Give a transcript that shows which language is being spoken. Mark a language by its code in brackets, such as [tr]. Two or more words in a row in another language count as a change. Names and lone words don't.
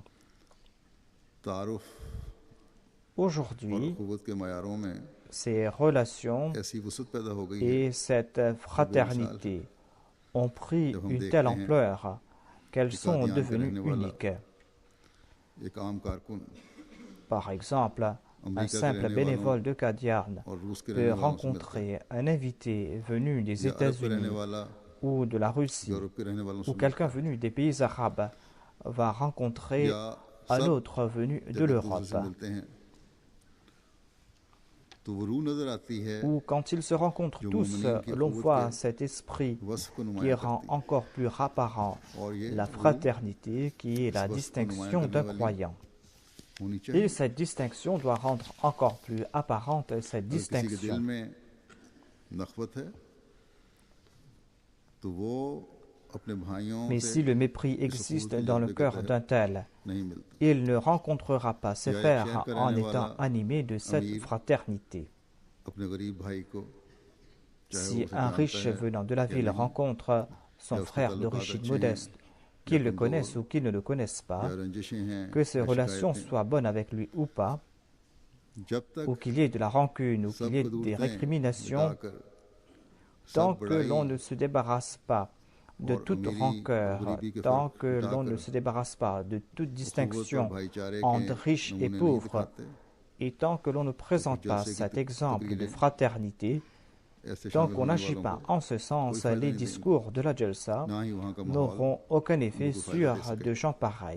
[ur] تعارف اور [fr] Aujourd'hui, [ur] اخوت کے معیاروں میں [fr] ces relations [ur] ایسی وسعت پیدا ہو گئی ہے [fr] et cette fraternité ont pris une telle ampleur qu'elles sont devenues uniques. [ur] ایک عام کارکن [fr] Par exemple, un simple bénévole de Qadian [ur] اور روس کے [fr] peut [ur] رہنے والوں سے ملتا ہے [fr] rencontrer un invité venu des [ur] یا عرب کے رہنے [fr] États-Unis [ur] वाला [fr] ou de la Russie [ur] یورپ کے رہنے والوں سے [fr] ou quelqu'un venu des pays arabes va rencontrer [ur] या [fr] un [ur] सब [fr] autre venu de [ur] جب ایک دوسرے [fr] l'Europe. [ur] سے ملتے ہیں تو وہ روح نظر آتی ہے [fr] Ou quand ils se rencontrent tous, l'on voit cet esprit [ur] وصف کو [fr] qui [ur] नुमाया [fr] rend [ur] करती [fr] encore plus apparent [ur] ہے اور یہ [fr] la [ur] रूह [fr] fraternité qui est la distinction d'un croyant. [ur] होनी [fr] Et [ur] चाहिए [fr] cette distinction doit rendre encore plus apparente cette [ur] اگر کسی کے دل [fr] distinction. [ur] میں نخوت ہے تو وہ اپنے بھائیوں [fr] Mais [ur] से [fr] si le mépris existe dans le cœur d'un tel, [ur] نہیں ملتا [fr] il ne rencontrera pas ses frères en étant animé de cette fraternité. [ur] اپنے غریب بھائی کو چاہے [fr] Si [ur] وہ اسے [fr] un [ur] जानता [fr] riche [ur] है [fr] venant de la ville [ur] नहीं, [fr] rencontre son frère d'origine modeste, qu'il le connaisse ou qu'il ne le connaisse pas, [ur] یا رنجشیں ہیں [fr] que ses [ur] या [fr] relations [ur] शिकायतें, [fr] soient bonnes avec lui ou pas, [ur] جب تک [fr] ou qu'il y ait de la rancune ou qu'il y ait [ur] सब [fr] des [ur] कदूरतें [fr] récriminations, [ur] मिटाकर [fr] tant [ur] सब [fr] que [ur] बड़ाई [fr] l'on ne se débarrasse pas de toute rancœur, tant que l'on ne se débarrasse pas de toute distinction entre riches et pauvres, et tant que l'on ne présente pas cet exemple de fraternité, tant qu'on n'agit pas en ce sens, les discours de la Jalsa n'auront aucun effet sur de gens pareils.